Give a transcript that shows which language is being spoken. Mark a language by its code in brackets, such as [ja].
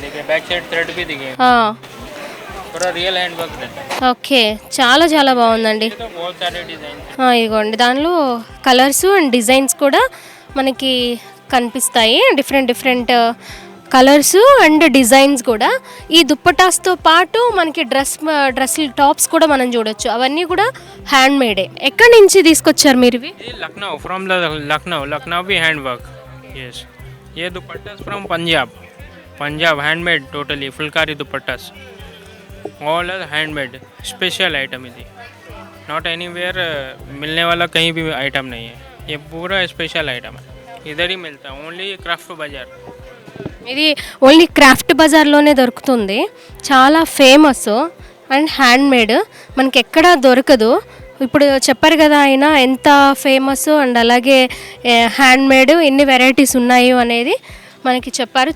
[hi] Back side thread भी दिखे, पूरा रियल हैंड वर्क रहता है. [te] ఓకే, చాలా చాలా బాగుందండి. [hi] तो बहुत सारे डिजाइन, [te] ఇదిగోండి దానిలో కలర్స్ అండ్ డిజైన్స్ కూడా మనకి కనిపిస్తాయి. డిఫరెంట్ కలర్స్ అండ్ డిజైన్స్ కూడా. ఈ దుప్పటాస్తో పాటు మనకి డ్రెస్ టాప్స్ కూడా మనం చూడొచ్చు. అవన్నీ కూడా హ్యాండ్మేడే. ఎక్కడి నుంచి తీసుకొచ్చారు మీరు ఇవి? [hi] लखनऊ, फ्रॉम लखनऊ भी हैंड वर्क. यस, ये दुपट्टा from Punjab handmade, totally Phulkari दुपट्टास, [en] All are handmade. [hi] Special item है, [en] not anywhere [hi] मिलने वाला कहीं भी आइटम नहीं है. ये पूरा स्पेशल आइटम है. इधर ही मिलता है, ओनली क्राफ्ट बाजार। [te] ఇది ఓన్లీ క్రాఫ్ట్ బజార్లోనే దొరుకుతుంది, చాలా ఫేమస్ అండ్ హ్యాండ్మేడ్, మనకి ఎక్కడా దొరకదు. ఇప్పుడు చెప్పారు కదా ఆయన ఎంత ఫేమస్ అండ్ అలాగే హ్యాండ్మేడ్ ఎన్ని వెరైటీస్ ఉన్నాయి అనేది మనకి చెప్పారు.